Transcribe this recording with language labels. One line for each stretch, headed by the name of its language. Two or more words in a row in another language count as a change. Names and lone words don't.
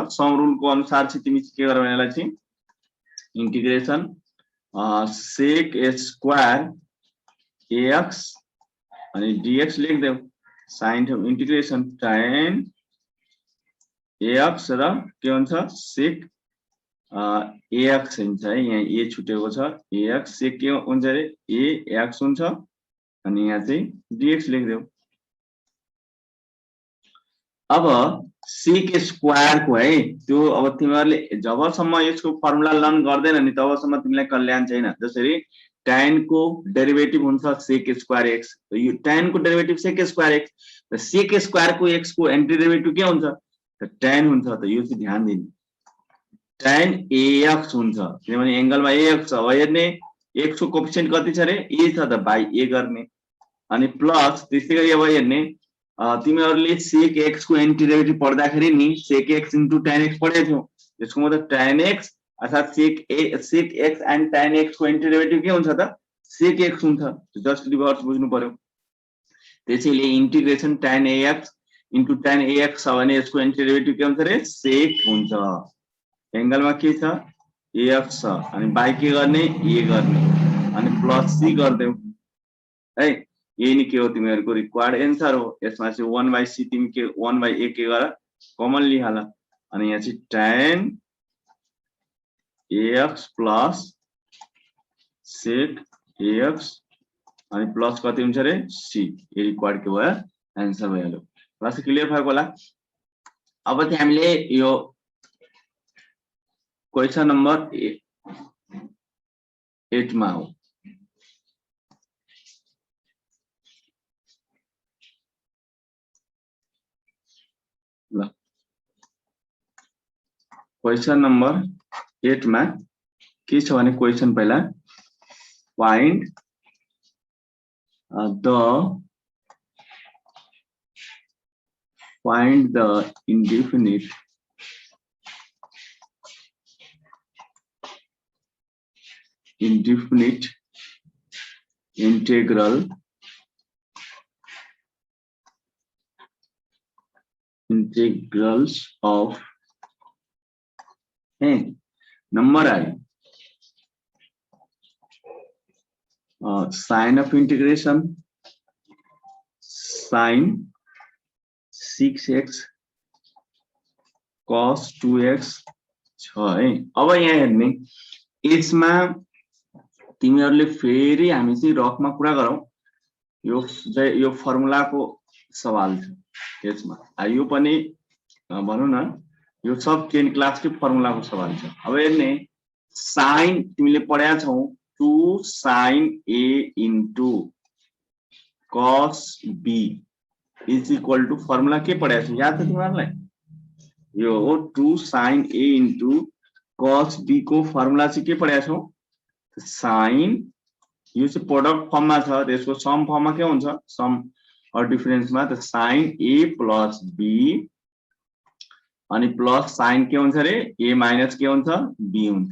English: sum rule
Nepali: को अनुसार चाहिँ तिमी के गर भने यसलाई चाहिँ
English: integration sec square ax
Nepali: अनि dx लेख्देऊ
English: sign of integration tan ax
Nepali: र के हुन्छ
English: sec ax
Nepali: हुन्छ है। यहाँ a छुटेको छ
English: ax sec
Nepali: के हुन्छ रे ax हुन्छ अनि यहाँ चाहिँ dx लेख्देऊ। अब
English: sec square
Nepali: को है त्यो अब तिमीहरुले जबसम्म यसको
English: formula learn
Nepali: गर्दैन नि तबसम्म तिमीलाई कल्याण छैन। जसरी tan को डेरिवेटिभ हुन्छ
English: sec square x
Nepali: यो tan को डेरिवेटिभ
English: sec square x
Nepali: र
English: sec square
Nepali: को x को
English: anti derivative
Nepali: के हुन्छ त tan हुन्छ। त यो चाहिँ ध्यान दिनु
English: tan ax
Nepali: हुन्छ किनभने एंगलमा ax छ। अब हेर्ने x को कोएफिसिएन्ट कति छ रे a छ त
English: by a
Nepali: गर्ने अनि प्लस त्यसैगरी अब हेर्ने तिमीहरुले
English: sec x
Nepali: को
English: anti derivative
Nepali: पढ्दाखेरि नि
English: sec x into tan x
Nepali: पढेको थियौ। त्यसको मतलब
English: tan x
Nepali: अर्थात
English: sec x and tan x
Nepali: को
English: anti derivative
Nepali: के हुन्छ त
English: sec x
Nepali: हुन्छ।
English: just reverse
Nepali: बुझ्नु पर्यो। त्यसैले
English: integration tan ax into tan ax
Nepali: छ भने यसको
English: anti derivative
Nepali: के हुन्छ रे sec हुन्छ। एंगलमा के छ ax छ अनि बाइ के गर्ने a गर्ने अनि
English: plus c
Nepali: गर्देऊ है। यही नै के हो तिमीहरुको
English: required answer
Nepali: हो। यसमा चाहिँ
English: 1 by c
Nepali: तिमी के
English: 1 by a
Nepali: के गर कमन लिहाल अनि यहाँ चाहिँ
English: tan ax plus sec ax
Nepali: अनि प्लस कति हुन्छ रे c यो रिक्वायर्ड के भयो एन्सर भइहाल्यो।
English: class clear
Nepali: भएको होला। अब चाहिँ हामीले यो
English: question number 8
Nepali: मा हो। ल
English: question number 8
Nepali: मा के छ भने क्वेसन पहिला फाइन्ड
English: the indefinite integrals of number I sine of integration sine 6x cos 2x छ है।
Nepali: अब यहाँ हेर्ने यसमा तिमीहरुले फेरि हामी चाहिँ रफमा कुरा गरौँ। यो फर्मुलाको सवाल छ यसमा। यो पनि भनौं न यो सब 10 क्लासकै फर्मुलाको सवाल छ। अब हेर्ने साइन तिमीले पढ्या छौ
English: 2 sin a into cos b is equal to
Nepali: फर्मुला के पढ्या छौ याद छ तिमीहरुलाई? यो हो
English: 2 sin a into cos b
Nepali: को फर्मुला चाहिँ के पढ्या छौ? साइन यो चाहिँ
English: product formमा
Nepali: छ, त्यसको सम फर्ममा के हुन्छ?
English: sum और differenceमा
Nepali: त
English: sin a plus b
Nepali: अनि
English: plus sine
Nepali: के हुन्छ रे?
English: a minus
Nepali: के हुन्छ? b हुन्छ।